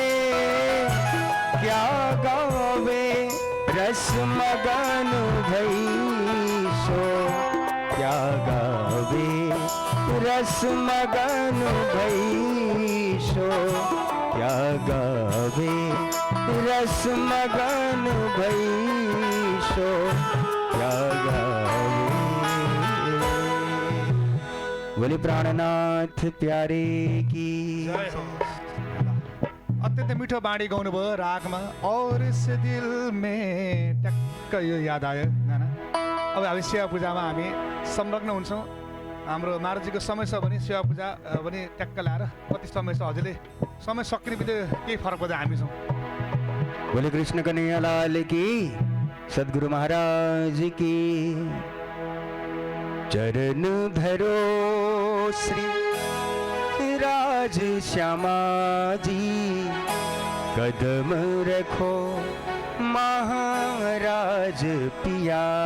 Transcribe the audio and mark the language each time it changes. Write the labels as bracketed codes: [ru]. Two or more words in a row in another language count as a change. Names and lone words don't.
[hi] क्या गावे, रस मगन भई सो क्या गावे, रस मगन भई सो क्या गावे, रस मगन भई सो क्या गावे। बोले प्राणनाथ प्यारे की। [ne] अत्यन्तै मिठो बाणी गाउनुभयो रागमा। [hi] और इस दिल में [ne] ट्याक्क यो याद आयो गाना। अब हामी सेवा पूजामा हामी संलग्न हुन्छौँ। हाम्रो महाराजजीको समय छ भने सेवा पूजा पनि ट्याक्क ल्याएर कति समय छ हजुरले समय सकिने बित्तिकै केही फरक पर्दैन हामी छौँ। [hi] बोले कृष्ण कन्हैया लाल की, सद्गुरु महाराज की। चरण धरो श्री राज श्यामा जी, कदम रखो महाराज पिया।